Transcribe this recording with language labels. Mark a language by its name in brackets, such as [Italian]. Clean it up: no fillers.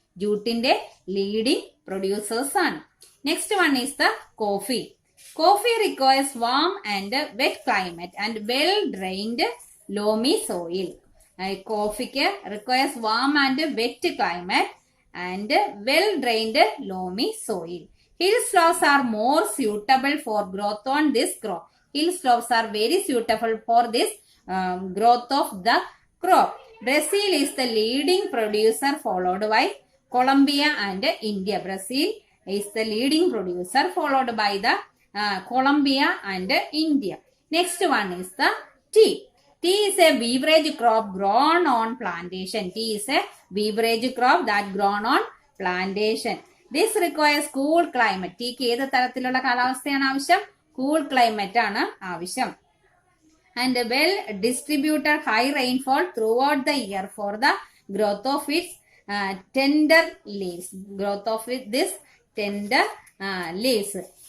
[English] ജൂട്ടിന്റെ leading producers ആണ്. Next one is the coffee. Coffee requires warm and wet climate and well drained loamy soil. കോഫിക്ക് requires warm and wet climate and well drained loamy soil. Hill slopes are more suitable for growth on this crop. Hill slopes are very suitable for this growth of the crop. Brazil is the leading producer, followed by Colombia and India. Brazil is the leading producer, followed by the Colombia and India. Next one is the tea. Tea is a beverage crop grown on plantation. Tea is a beverage crop that grown on plantation. This requires cool climate. [Malayalam] ടീക്ക് ഏത് തരത്തിലുള്ള കാലാവസ്ഥയാണ് ആവശ്യം? Cool climate ആണ് ആവശ്യം. [English] And well distributed high rainfall throughout the year for the growth of its tender leaves. Growth of this tender leaves.